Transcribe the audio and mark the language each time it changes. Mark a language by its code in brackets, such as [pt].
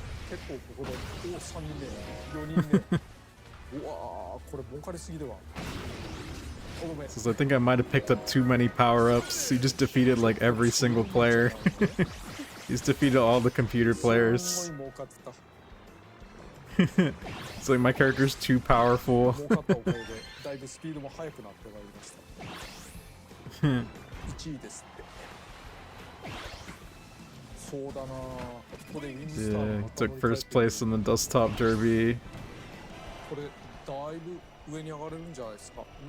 [ja] 結構ここで3人目4人目うわー、これ儲かりすぎでは。 [en] Says I think I might have picked up too many power-ups. He just defeated like every single player. He's defeated all the computer players. It's like my character's too powerful. [ja] だいぶスピードも速くなってまいりました。1位ですって。そうだな。ここでウィングスター [en] Yeah, he took first place in the desktop derby. [ja] これだいぶ上に上がれるんじゃないですか。